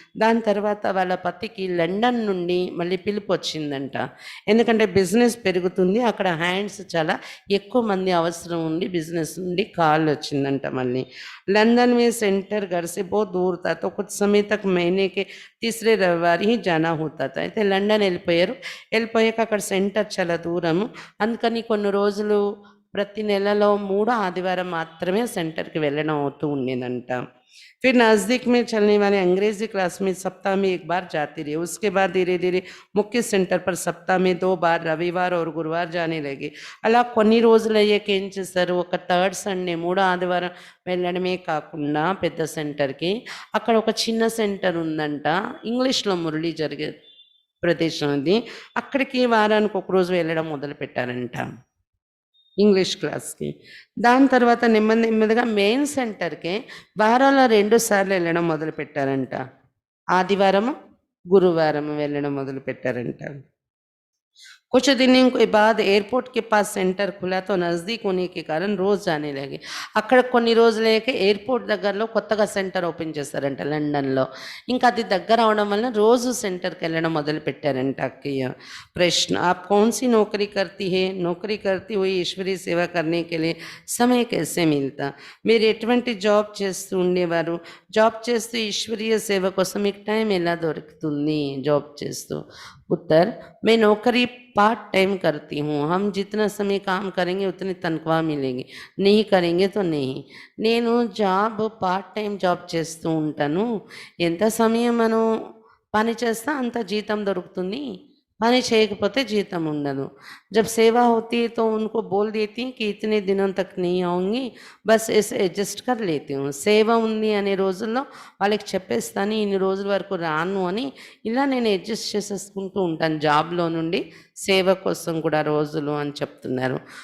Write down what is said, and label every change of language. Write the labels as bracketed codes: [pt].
[te] దాని తర్వాత వాళ్ళ పతికి లండన్ నుండి మళ్ళీ పిలుపు వచ్చిందంట. ఎందుకంటే బిజినెస్ పెరుగుతుంది, అక్కడ హ్యాండ్స్ చాలా ఎక్కువ మంది అవసరం ఉండి బిజినెస్ నుండి కాల్ వచ్చిందంట మళ్ళీ. [hi] लंदन में सेंटर घर से बहुत दूर था तो कुछ समय तक महीने के तीसरे रविवार ही जाना होता था. [te] అయితే లండన్ వెళ్ళిపోయాక అక్కడ సెంటర్ చాలా దూరము. అందుకని కొన్ని రోజులు ప్రతి నెలలో 3 ఆదివారం మాత్రమే సెంటర్కి వెళ్ళడం అవుతూ ఉండేదంట. [hi] फिर नज़दीक में चलने वाले अंग्रेजी क्लास में सप्ताह में 1 बार जाती रही. उसके बाद धीरे धीरे मुख्य सेंटर पर सप्ताह में 2 बार रविवार और गुरुवार जाने लगे. [te] అలా కొన్ని రోజులు అయ్యాక ఏం చేశారు, ఒక థర్డ్ సండే 3 ఆదివారం వెళ్ళడమే కాకుండా పెద్ద సెంటర్కి అక్కడ ఒక చిన్న సెంటర్ ఉందంట. ఇంగ్లీష్లో మురళి జరిగే ప్రదేశం అది. అక్కడికి వారానికి ఒక రోజు వెళ్ళడం మొదలుపెట్టారంట ఇంగ్లీష్ క్లాస్‌కి. దాని తర్వాత నెమ్మదిగా మెయిన్ సెంటర్‌కే వారంలో 2 సార్లు వెళ్ళడం మొదలుపెట్టారంట. ఆదివారము, గురువారము వెళ్ళడం మొదలుపెట్టారంట. [hi] कुछ दिनों के बाद एयरपोर्ट के पास सेंटर खुला तो नज़दीक होने के कारण రోజు जाने लगे. [te] అక్కడ కొన్ని రోజులకే ఎయిర్పోర్ట్ దగ్గరలో కొత్తగా సెంటర్ ఓపెన్ చేశారంట లండన్‌లో. ఇంకా అది దగ్గర అవడం వల్ల రోజు సెంటర్‌కి వెళ్ళడం మొదలుపెట్టారంట అక్కయ్య. [hi] प्रश्न, आप कौन सी नौकरी करती है? नौकरी करती हुई ईश्वरीय सेवा करने के लिए समय कैसे मिलता? [te] మీరు ఎటువంటి జాబ్ చేస్తూ ఉండేవారు? జాబ్ చేస్తూ ఈశ్వరీయ సేవ కోసం మీకు టైం ఎలా దొరుకుతుంది జాబ్ చేస్తూ? [hi] उत्तर, मैं नौकरी पार्ट टाइम करती हूँ. हम जितना समय काम करेंगे उतनी तनख्वाह मिलेगी, नहीं करेंगे तो नहीं. [te] నేను జాబ్ పార్ట్ టైం జాబ్ చేస్తూ ఉంటాను. ఎంత సమయం మనం పని చేస్తే అంత జీతం దొరుకుతుంది, పని చేయకపోతే జీతం ఉండదు. [hi] जब सेवा होती है तो उनको बोल देती हूँ कि इतने दिनों तक नहीं आऊँगी, బస్ అడ్జస్ట్ कर लेती हूँ. [te] సేవ ఉంది అనే రోజుల్లో వాళ్ళకి చెప్పేస్తాను ఇన్ని రోజుల వరకు రాను అని. ఇలా నేను అడ్జస్ట్ చేసేసుకుంటూ ఉంటాను జాబ్లో నుండి సేవ కోసం కూడా రోజులు అని చెప్తున్నారు.